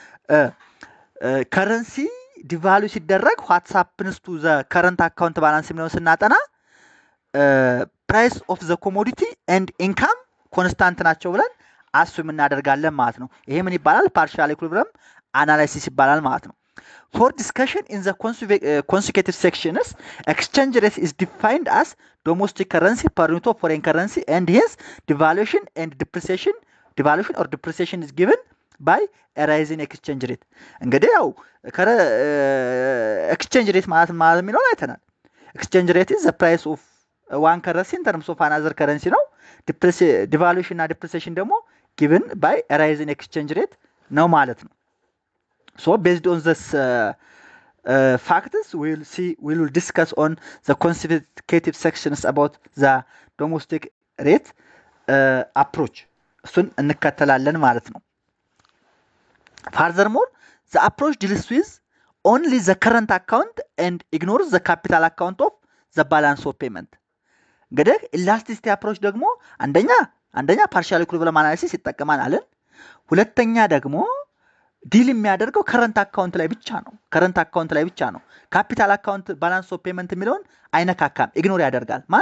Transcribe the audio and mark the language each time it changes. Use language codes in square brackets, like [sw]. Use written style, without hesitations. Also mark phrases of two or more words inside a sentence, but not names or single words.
[en] currency devalue [am] ሲደረግ [en] what's happens to the current account balance [am] የሚለውን ስናጠና [en] price of the commodity and income constant [am] ናቸው ብለን አሱም እናደርጋለን ማለት ነው። ይሄ ምን ይባላል? [en] partial equilibrium analysis [am] ይባላል ማለት ነው። [en] For discussion in the consecutive sections, exchange rate is defined as domestic currency per unit of foreign currency, and hence devaluation or depreciation is given by a rise in exchange rate. [am] እንግዲህ ያው [en] exchange rate [am] ማለት የሚለውን አይተናል። [en] exchange rate is the price of one currency in terms of another currency ነው። devaluation እና depreciation ደግሞ given by a rise in exchange rate [am] ነው ማለት ነው። [en] So based on this factors, we will discuss on the consecutive sections about the domestic rate approach. [am] እሱን እንከተላለን ማለት ነው። [en] Furthermore, the approach deals with only the current account and ignores the capital account of the balance of payment. [am] እንግዲህ [en] elasticity approach [am] ደግሞ አንደኛ [en] partial equilibrium analysis [am] ይጠቀማል አለን። ሁለተኛ ደግሞ ዲል የሚያደርገው [en] current account [am] ላይ ብቻ ነው። [en] capital account balance of payment [am] የሚለውን አይነካካም፣ ኢግኖር ያደርጋል። ማን?